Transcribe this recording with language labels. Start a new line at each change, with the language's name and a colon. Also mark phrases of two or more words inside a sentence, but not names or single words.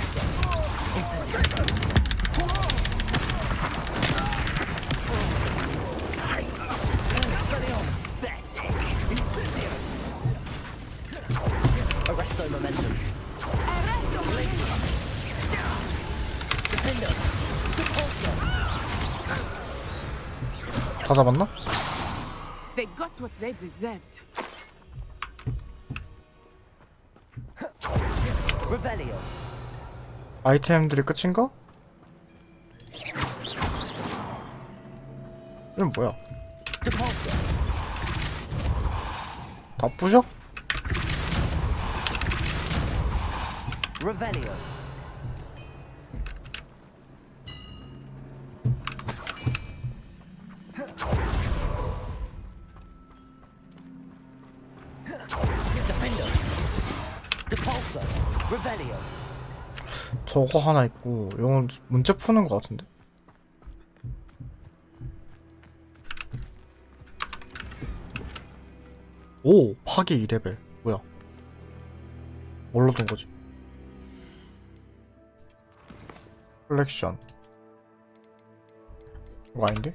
Latin: Incendio. Arresto momentum. Defender.
Korean: 다 잡았나?
English: They got what they deserved.
Latin: Revelio.
Korean: 아이템들이 끝인가? 이건 뭐야? 다 부셔?
Latin: Revelio. Defender. Depulso. Revelio.
Korean: 저거 하나 있고 이건 문제 푸는 거 같은데? 오! 파괴 2레벨 뭐야 뭘로 둔 거지? 컬렉션 이거 아닌데?